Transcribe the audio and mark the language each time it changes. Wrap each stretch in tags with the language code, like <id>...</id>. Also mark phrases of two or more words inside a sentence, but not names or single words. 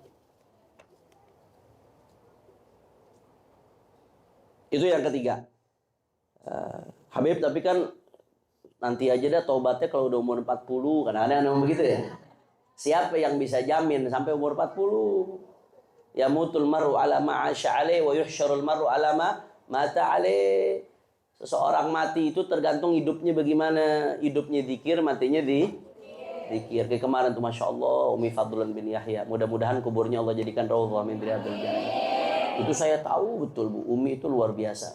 <id>Itu yang ketiga. Habib, tapi kan nanti aja dah taubatnya kalau udah umur 40. Kan ada yang ngomong begitu ya. Siapa yang bisa jamin sampai umur 40?</id> <ar>يموت المرء على ما عاش عليه ويحشر المرء على ما مات عليه.</ar> <id>Seseorang mati itu tergantung hidupnya bagaimana. Hidupnya zikir, matinya zikir. Kayak kemarin tuh,</id> <ar>ما شاء الله,</ar> <id>Umi Fadlan bin Yahya. Mudah-mudahan kuburnya Allah jadikan</id> <ar>روضة من رياض الجنة.</ar> <id>Itu saya tahu betul, Bu. Umi itu luar biasa.</id>